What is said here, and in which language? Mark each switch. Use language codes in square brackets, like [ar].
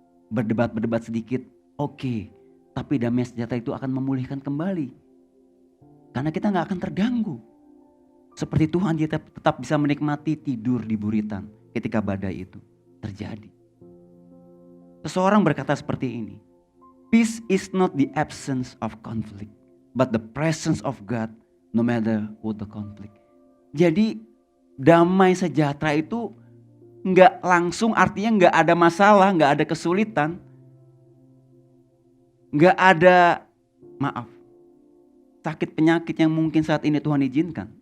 [id] Berdebat sedikit, oke. Tapi damai sejahtera itu akan memulihkan kembali. Karena kita gak akan terganggu. Seperti Tuhan kita tetap bisa menikmati tidur di buritan ketika badai itu terjadi. Seseorang berkata seperti ini. [en] Peace is not the absence of conflict, but the presence of God no matter what the conflict. [id] Jadi damai sejahtera itu nggak langsung artinya nggak ada masalah, nggak ada kesulitan, nggak ada sakit penyakit yang mungkin saat ini Tuhan izinkan.